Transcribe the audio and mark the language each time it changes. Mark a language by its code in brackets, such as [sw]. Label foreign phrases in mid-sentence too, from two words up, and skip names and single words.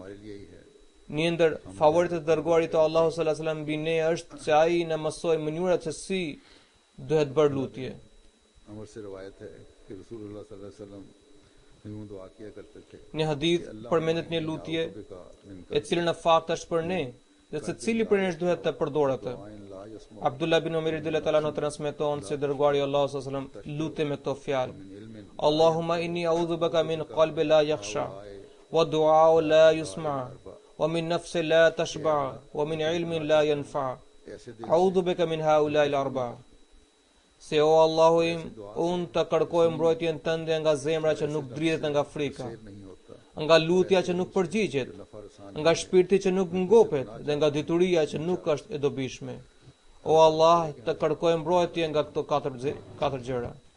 [sq] Një ndër favorit të dërguarit të Allahu [ar] صلى الله عليه وسلم [sq] mbi ne është se ai na mësoi mënyrat se si duhet bërë lutje. Në hadith përmendet një lutje e cilën në fakt është për ne, dhe se cili për nesh duhet të përdor atë. Abdullah bin Umar [ar] رضي الله عنه [sq] transmeton se dërguari Allahu [ar] صلى الله عليه وسلم [sq] lutej me këto fjalë: [ar] اللهم إني أعوذ بك من قلب لا يخشع ودعاء لا يسمع ومن نفس لا تشبع ومن علم لا ينفع. أعوذ بك من هؤلاء الأربع. [sq] Se o Allahu im, unë të kërkoj mbrojtjen tënde nga zemra që nuk dridhet nga frika, nga lutja që nuk përgjigjet, nga shpirti që nuk ngopet dhe nga dituria që nuk është e dobishme. O Allah, të kërkoj mbrojtje nga këto katër gjëra.